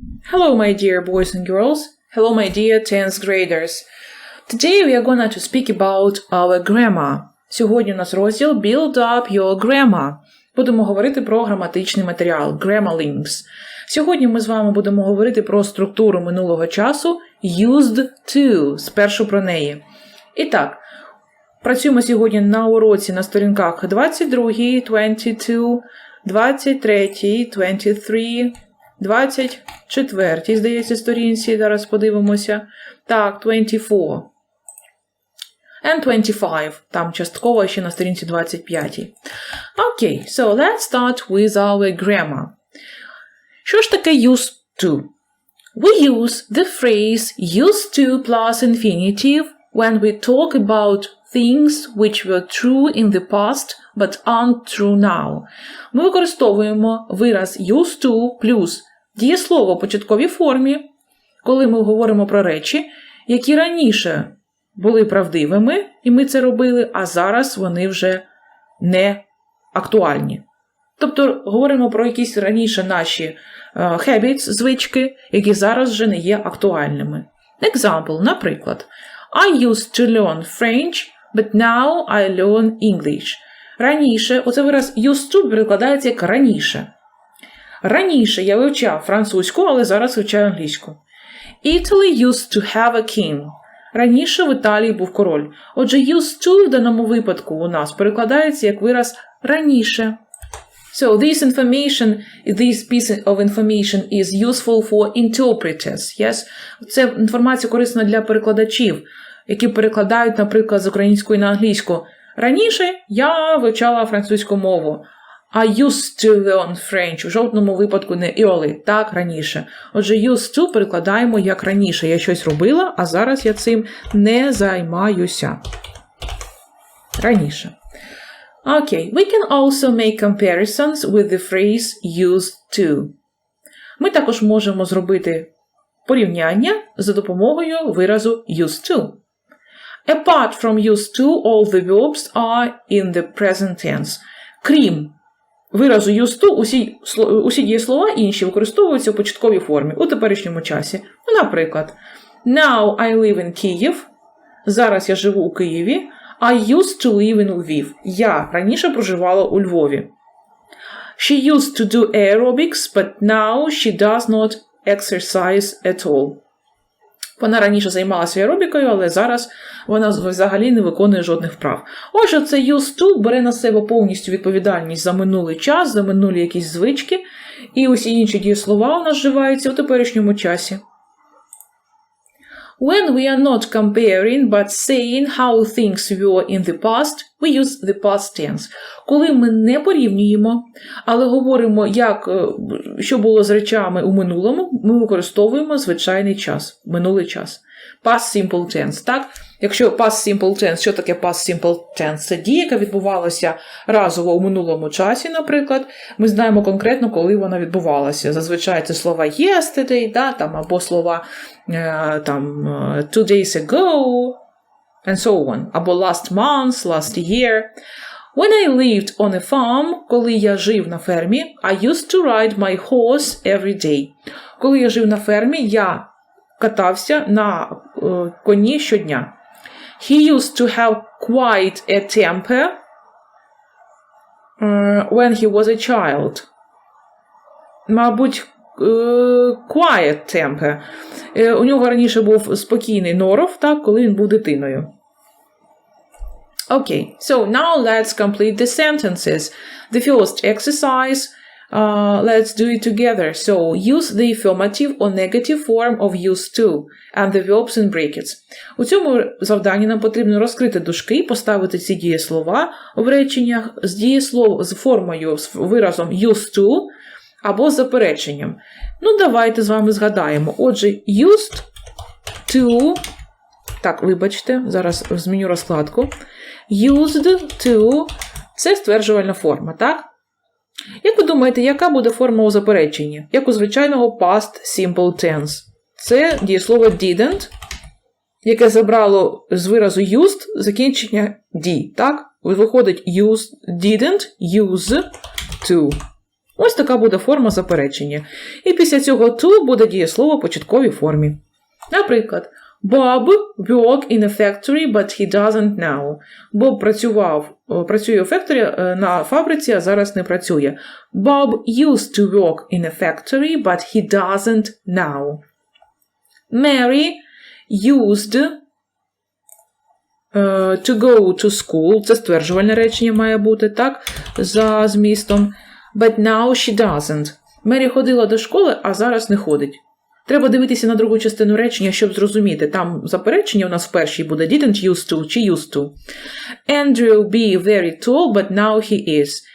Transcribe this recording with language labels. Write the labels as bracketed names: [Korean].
[English] Hello my dear boys and girls. Hello my dear 10th graders. Today we are going to speak about our grammar. [Ukrainian] Сьогодні у нас розділ [English] Build up your grammar. [Ukrainian] Будемо говорити про граматичний матеріал, grammar links. Сьогодні ми з вами будемо говорити про структуру минулого часу used to, спершу про неї. І так, працюємо сьогодні на уроці на сторінках 22, 22, 23, 23, 24, здається, сторінці, зараз подивимося. Так, 24. And 25, там частково ще на сторінці 25. [English] Okay, so let's start with our grammar. [Ukrainian] Що ж таке used to? [English] We use the phrase used to plus infinitive when we talk about things which were true in the past but aren't true now. [Ukrainian] Ми використовуємо вираз used to плюс дієслово в початковій формі, коли ми говоримо про речі, які раніше були правдивими, і ми це робили, а зараз вони вже не актуальні. Тобто говоримо про якісь раніше наші habits, звички, які зараз вже не є актуальними. [English] Example, наприклад, I used to learn French, but now I learn English. [Ukrainian] Раніше, оце вираз used to перекладається як раніше. Раніше я вивчав французьку, але зараз вивчаю англійську. [English] Italy used to have a king. [Ukrainian] Раніше в Італії був король. Отже, used to в даному випадку у нас перекладається як вираз раніше. [English] So, this piece of information is useful for interpreters. Yes? [Ukrainian] Це інформація корисна для перекладачів, які перекладають, наприклад, з української на англійську. Раніше я вивчала французьку мову. I used to learn French. У жодному випадку не early, так, раніше. Отже, used to перекладаємо як раніше. Я щось робила, а зараз я цим не займаюся. Раніше. [English] Okay, we can also make comparisons with the phrase used to. [Ukrainian] Ми також можемо зробити порівняння за допомогою виразу used to. [English] Apart from used to, all the verbs are in the present tense. [Ukrainian] Крім виразу used to, усі дієслова інші використовуються в початковій формі, у теперішньому часі. [English] Наприклад, now I live in Kyiv. [Ukrainian] Зараз я живу у Києві. [English] I used to live in Lviv. [Ukrainian] Я раніше проживала у Львові. [English] She used to do aerobics, but now she does not exercise at all. [Ukrainian] Вона раніше займалася аеробікою, але зараз вона взагалі не виконує жодних вправ. Отже, це used to бере на себе повністю відповідальність за минулий час, за минулі якісь звички, і усі інші дієслова у нас вживаються у теперішньому часі. [English] When we are not comparing, but saying how things were in the past, we use the past tense. [Ukrainian] Коли ми не порівнюємо, але говоримо, що було з речами у минулому, ми використовуємо звичайний час, минулий час. [English] Past simple tense, так? [Ukrainian] Якщо [English] past simple tense, [Ukrainian] що таке [English] past simple tense? [Ukrainian] Це дія, яка відбувалася разово у минулому часі, наприклад. Ми знаємо конкретно, коли вона відбувалася. Зазвичай це слова yesterday, да, там, або слова [English] two days ago, and so on. Або last month, last year. When I lived on a farm, [Ukrainian] коли я жив на фермі, [English] I used to ride my horse every day. [Ukrainian] Коли я жив на фермі, я катався на коні щодня. [English] He used to have quite a temper when he was a child. [Ukrainian] Мабуть, quiet temper. У нього раніше був спокійний норов, так, коли він був дитиною. [English] Okay, so now let's complete the sentences. The first exercise, let's do it together. So, use the affirmative or negative form of used to and the verbs in brackets. [Ukrainian] У цьому завданні нам потрібно розкрити дужки і поставити ці дієслова в реченнях з формою, з виразом used to або з запереченням. Ну, давайте з вами згадаємо. Отже, used to Так, вибачте, зараз зміню розкладку. Used to – це стверджувальна форма, так? Як ви думаєте, яка буде форма у запереченні? Як у звичайного past simple tense? Це дієслово didn't, яке забрало з виразу used закінчення d, так? Виходить didn't use to. Ось така буде форма заперечення. І після цього to буде дієслово в початковій формі. [English] Наприклад, Bob worked in a factory, but he doesn't now. [Ukrainian] Боб працює у на фабриці, а зараз не працює. [English] Bob used to work in a factory, but he doesn't now. Mary used to go to school. [Ukrainian] Це стверджувальне речення має бути, так, за змістом. [English] But now she doesn't. [Ukrainian] Мері ходила до школи, а зараз не ходить. Треба дивитися на другу частину речення, щоб зрозуміти. Там заперечення у нас в першій буде didn't used to чи used to. [English] Andrew be very tall, but now he is.